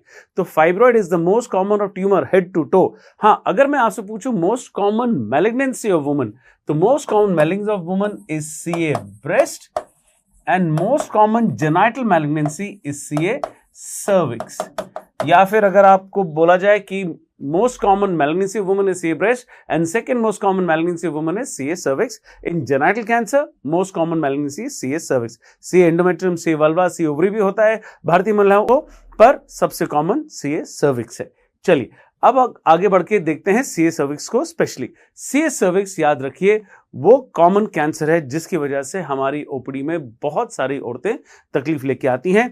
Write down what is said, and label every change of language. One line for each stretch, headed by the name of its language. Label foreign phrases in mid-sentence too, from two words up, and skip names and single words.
English: तो fibroid is the most common of tumor head to toe.
Hindi: हाँ, अगर मैं आपसे पूछूं
English: most common malignancy of women, तो most common malignancy of women is CA breast and most common genital malignancy is CA cervix.
Hindi: या फिर अगर आपको बोला जाए कि
English: most common malignancy of women is CA breast and second most common malignancy of women is CA cervix. In genital cancer, most common malignancy is CA cervix. CA endometrium, CA vulva, CA ovary
Hindi: भी होता है भारतीय महिलाओं को, पर सबसे कॉमन
English: CA cervix
Hindi: है। चलिए अब आगे बढ़ के देखते हैं
English: CA cervix
Hindi: को स्पेशली।
English: CA cervix
Hindi: याद रखिए वो कॉमन कैंसर है जिसकी वजह से हमारी ओपीडी में बहुत सारी औरतें तकलीफ लेके आती हैं।